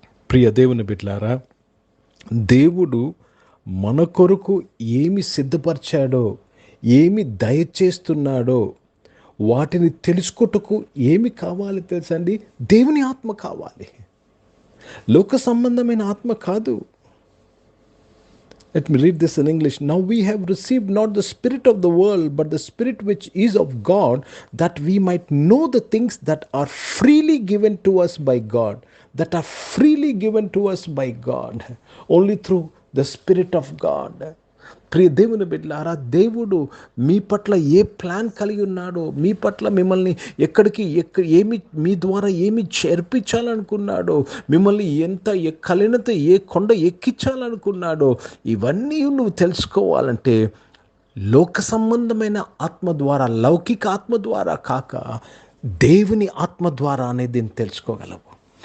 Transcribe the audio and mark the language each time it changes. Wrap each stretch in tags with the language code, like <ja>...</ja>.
<te>ప్రియ దేవుని బిడ్డలారా, దేవుడు మన కొరకు ఏమి సిద్ధపరిచాడో, ఏమి దయచేస్తున్నాడో, వాటిని తెలుసుకొట్టుకు ఏమి కావాలి తెలుసండి? దేవుని ఆత్మ కావాలి, లోక సంబంధమైన ఆత్మ కాదు.</te> <en>Let me read this in English. Now we have received not the spirit of the world, but the spirit which is of God, that we might know the things that are freely given to us by God. That are freely given to us by God. Only through the spirit of God.</en> <te>ప్రియ దేవుని బిడ్డలారా, దేవుడు మీ పట్ల ఏ plan కలిగి ఉన్నాడో, మీ పట్ల మిమ్మల్ని ఏమి మీ ద్వారా ఏమి చేర్పించాలనుకున్నాడో, మిమ్మల్ని ఎంత ఎక్కలేనంత ఏ కొండ ఎక్కించాలనుకున్నాడో, ఇవన్నీ నువ్వు తెలుసుకోవాలంటే లోక సంబంధమైన ఆత్మ ద్వారా, లౌకిక ఆత్మ ద్వారా కాక దేవుని ఆత్మ ద్వారా అనేది తెలుసుకోగలవు.</te>